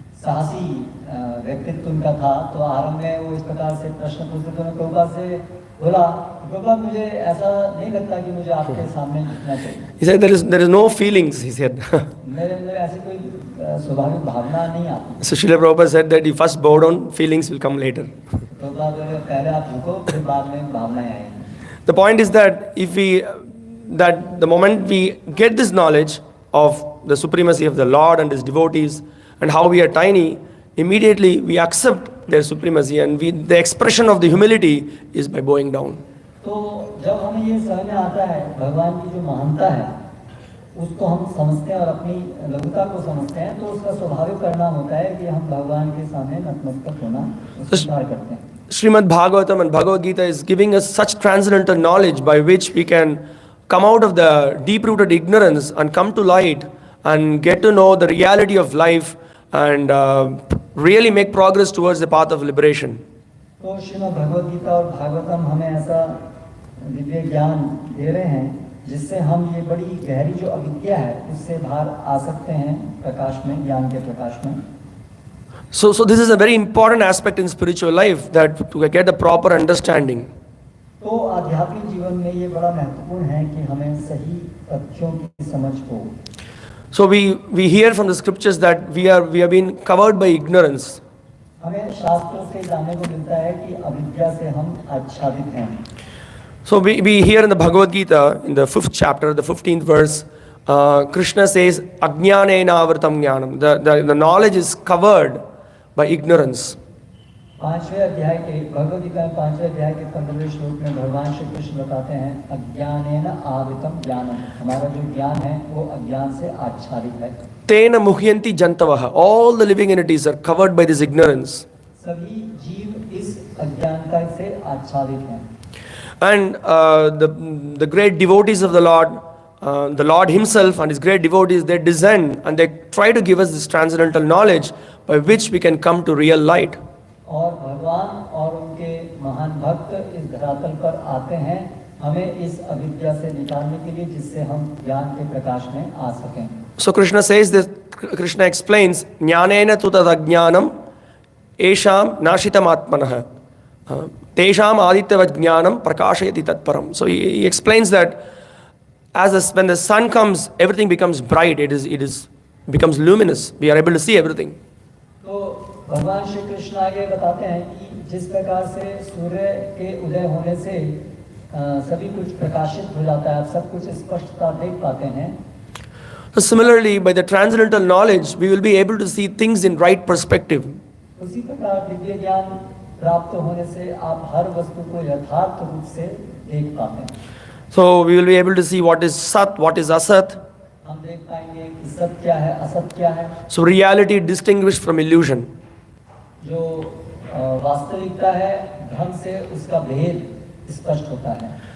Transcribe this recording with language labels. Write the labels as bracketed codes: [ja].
[hi] साहसी व्यक्तित्व उनका था, तो आरंभ में वो इस प्रकार से प्रश्न पूछते थे। प्रभुपाद से बोला, प्रभुपाद मुझे ऐसा नहीं लगता कि मुझे आपके सामने झुकना चाहिए। [en] He said there is no feelings, he said. [hi] मेरे अंदर ऐसी कोई स्वाभाविक भावना नहीं आती। [en] So Srila Prabhupada said that you first bow down, feelings will come later. [hi] Prabhupada बोले पहले आप झुको, फिर बाद में भावनाएं आएंगी। [en] The point is that that the moment we get this knowledge of the supremacy of the Lord and His devotees and how we are tiny, immediately we accept their supremacy, and the expression of the humility is by bowing down. [hi] तो जब हमें ये समझ में आता है भगवान की जो महानता है, उसको हम समझते हैं और अपनी लघुता को समझते हैं, तो उसका स्वाभाविक परिणाम होता है कि हम भगवान के सामने नतमस्तक होना स्वीकार करते हैं। [en] Śrīmad-Bhāgavatam and Bhagavad Gita is giving us such transcendental knowledge by which we can come out of the deep-rooted ignorance and come to light and get to know the reality of life and really make progress towards the path of liberation. [hi] तो श्रीमद् भगवद गीता और भागवतम हमें ऐसा दिव्य ज्ञान दे रहे हैं जिससे हम ये बड़ी गहरी जो अविद्या है उससे बाहर आ सकते हैं प्रकाश में, ज्ञान के प्रकाश में। [en] So this is a very important aspect in spiritual life, that to get a proper understanding. [hi] तो आध्यात्मिक जीवन में ये बड़ा महत्वपूर्ण है कि हमें सही तथ्यों की समझ हो। [en] So we hear from the scriptures that we have been covered by ignorance. [hi] हमें शास्त्रों से जानने को मिलता है कि अविद्या से हम आच्छादित हैं। [en] So we hear in the Bhagavad Gita, in the 5th chapter, the 15th verse, Krishna says, [sa] Ajnanena avritam jnanam. [en] The knowledge is covered by ignorance. [hi] पांचवें अध्याय के भगवद गीता में 5वें अध्याय के 15वें श्लोक में भगवान श्री कृष्ण बताते हैं, [sa] अज्ञानेन आवृतम ज्ञानम। [hi] हमारा जो ज्ञान है वो अज्ञान से आच्छादित है। [sa] Tena muhyanti jantavaha. [en] All the living entities are covered by this ignorance. [hi] सभी जीव इस अज्ञानता से आच्छादित हैं। [en] And the great devotees of the Lord Himself and His great devotees, they descend and they try to give us this transcendental knowledge by which we can come to real light. [hi] और भगवान और उनके महान भक्त इस धरातल पर आते हैं हमें इस अविद्या से निकालने के लिए, जिससे हम ज्ञान के प्रकाश में आ सकें। [en] So Krishna says this, Krishna explains, [sa] Jnanena tu tadajnanam esham nashitam atmanah tesham adityavat jnanam prakashayati tatparam. [en] So he explains that when the sun comes, everything becomes bright, it becomes luminous, we are able to see everything. [hi] तो भगवान श्री कृष्ण आगे बताते हैं कि जिस प्रकार से सूर्य के उदय होने से सभी कुछ प्रकाशित हो जाता है, आप सब कुछ स्पष्टता देख पाते हैं। [en] So similarly, by the transcendental knowledge, we will be able to see things in right perspective. [hi] उसी प्रकार दिव्य ज्ञान प्राप्त होने से आप हर वस्तु को यथार्थ रूप से देख पाते हैं। [en] So we will be able to see what is sat, what is asat. [hi] हम देख पाएंगे कि सत्य क्या है, असत्य क्या है। [en] So reality distinguished from illusion. [hi] जो वास्तविकता है ढंग से उसका भेद स्पष्ट होता है।